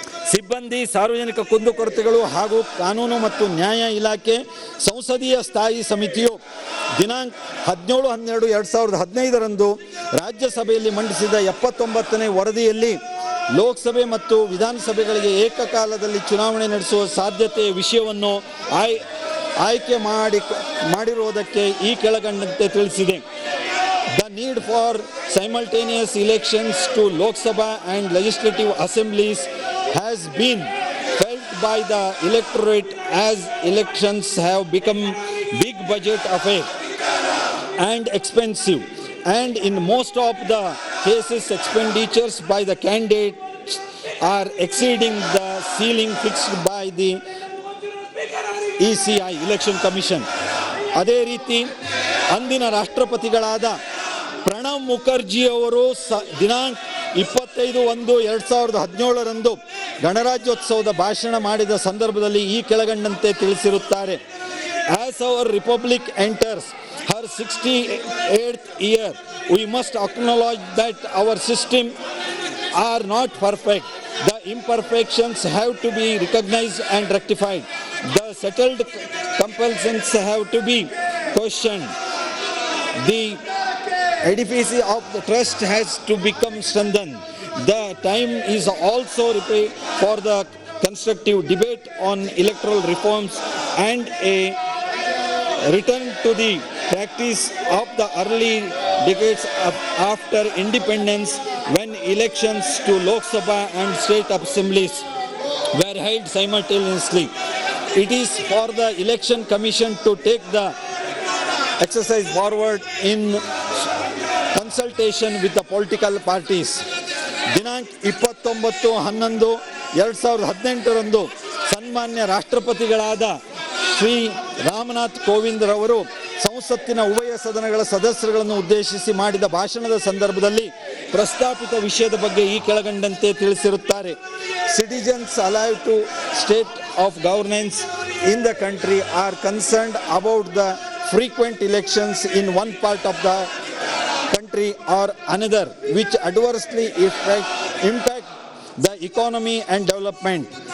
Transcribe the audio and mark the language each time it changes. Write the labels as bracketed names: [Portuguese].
[Kannada] ಸಿಬ್ಬಂದಿ, ಸಾರ್ವಜನಿಕ ಕುಂದುಕೊರತೆಗಳು ಹಾಗೂ ಕಾನೂನು ಮತ್ತು ನ್ಯಾಯ ಇಲಾಖೆ ಸಂಸದೀಯ ಸ್ಥಾಯಿ ಸಮಿತಿಯು ದಿನಾಂಕ 17/12/2015 ರಾಜ್ಯಸಭೆಯಲ್ಲಿ ಮಂಡಿಸಿದ 79ನೇ ವರದಿಯಲ್ಲಿ ಲೋಕಸಭೆ ಮತ್ತು ವಿಧಾನಸಭೆಗಳಿಗೆ ಏಕಕಾಲದಲ್ಲಿ ಚುನಾವಣೆ ನಡೆಸುವ ಸಾಧ್ಯತೆಯ ವಿಷಯವನ್ನು ಆಯ್ಕೆ ಮಾಡಿರುವುದಕ್ಕೆ ಈ ಕೆಳಕಂಡಂತೆ ತಿಳಿಸಿದೆ. [English] The need for simultaneous elections to Lok Sabha and legislative assemblies has been felt by the electorate as elections have become big budget affair and expensive, and in most of the cases expenditures by the candidates are exceeding the ceiling fixed by the ECI Election Commission. [Kannada] ಅದೇ ರೀತಿ ಅಂದಿನ ರಾಷ್ಟ್ರಪತಿಗಳಾದ ಪ್ರಣಬ್ ಮುಖರ್ಜಿ ಅವರು ದಿನಾಂಕ 25/1/2017 ಗಣರಾಜ್ಯೋತ್ಸವದ ಭಾಷಣ ಮಾಡಿದ ಸಂದರ್ಭದಲ್ಲಿ ಈ ಕೆಳಗಂಡಂತೆ ತಿಳಿಸಿರುತ್ತಾರೆ. [English] As our republic enters her 68th year, we must acknowledge that our system are not perfect. The imperfections have to be recognized and rectified. The settled compulsions have to be questioned. The edifice of the trust has to become strengthened. The time is also for the constructive debate on electoral reforms and a return to the practice of the early decades after independence, when elections to Lok Sabha and state assemblies were held simultaneously. It is for the Election Commission to take the exercise forward in consultation with the political parties. [Kannada] ದಿನಾಂಕ 29/11/2018 ಸನ್ಮಾನ್ಯ ರಾಷ್ಟ್ರಪತಿಗಳಾದ ಶ್ರೀ ರಾಮನಾಥ್ ಕೋವಿಂದ್ ರವರು ಸಂಸತ್ತಿನ ಉಭಯ ಸದನಗಳ ಸದಸ್ಯರುಗಳನ್ನು ಉದ್ದೇಶಿಸಿ ಮಾಡಿದ ಭಾಷಣದ ಸಂದರ್ಭದಲ್ಲಿ ಪ್ರಸ್ತಾಪಿತ ವಿಷಯದ ಬಗ್ಗೆ ಈ ಕೆಳಗಂಡಂತೆ ತಿಳಿಸಿರುತ್ತಾರೆ. [English] Citizens alive to state of governance in the country are concerned about the frequent elections in one part of the country or another, which adversely impact the economy and development.